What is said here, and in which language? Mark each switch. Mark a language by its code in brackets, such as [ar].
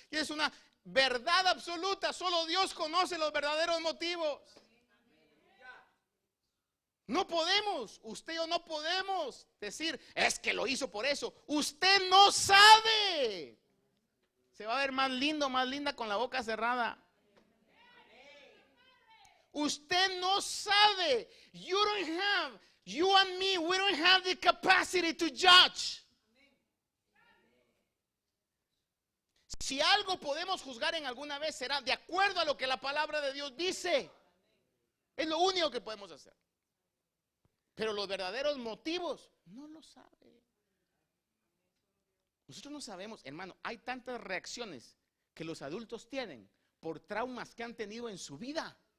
[es] Y es una verdad absoluta, solo Dios conoce los verdaderos motivos. No podemos, usted y yo no podemos decir, es que lo hizo por eso. Usted no sabe. Se va a ver más lindo, más linda con la boca cerrada. Usted no sabe. [en] You and me, we don't have the capacity to judge. [es] Si algo podemos juzgar en alguna vez será de acuerdo a lo que la palabra de Dios dice. Es lo único que podemos hacer. Pero los verdaderos motivos no lo sabe. Nosotros no sabemos, hermano, hay tantas reacciones que los adultos tienen por traumas que han tenido en su vida.